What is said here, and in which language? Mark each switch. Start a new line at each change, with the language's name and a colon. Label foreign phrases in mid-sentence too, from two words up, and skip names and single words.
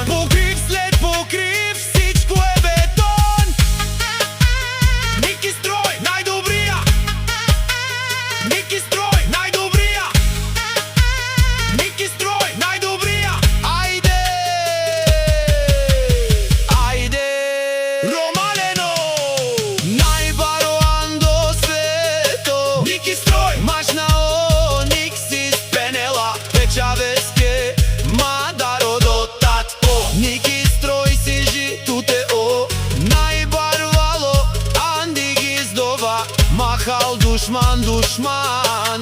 Bulgarian: Покрив след покрив, всичко е бетон. Niki строй, най-добрия. Niki строй, най-добрия. Niki строй, най-добрия. Айде, айде,
Romany: Ромалено, najbaro ando sveto. Niki строй, mašnao, nik si spenela pečaveske, madaro do tatko. Niki строй si žitute, o, najbarvalo, andi gizdova, mahal dušman, dušman.